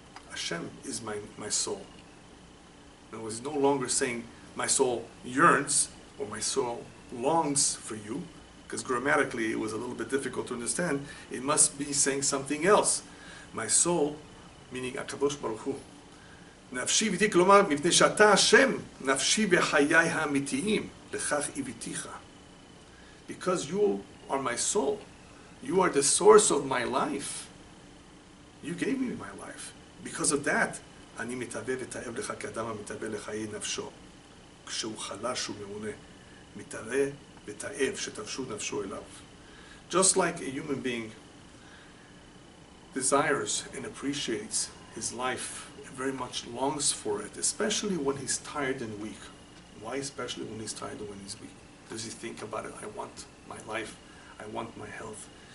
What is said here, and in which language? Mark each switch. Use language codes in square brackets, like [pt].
[en] Hashem is my soul. In other words, he's no longer saying my soul yearns or my soul longs for you, because grammatically it was a little bit difficult to understand. It must be saying something else. My soul, meaning HaKadosh Baruch Hu. [he] נפשי ביתי, כלומר, מפני שאתה השם, נפשי בחיי האמיתיים, לכך הבאתיך. [en] Because you are my soul. You are the source of my life. You gave me my life. Because of that, [he] אני מתהווה ותאב לך כאדם המתהווה לחיי נפשו. כשהוא חלש ומעונה, מתהווה ותאב שתבשו נפשו אליו. [en] Just like a human being desires and appreciates his life, very much longs for it, especially when he's tired and weak. Why especially when he's tired and when he's weak? Does he think about it? I want my life. I want my health.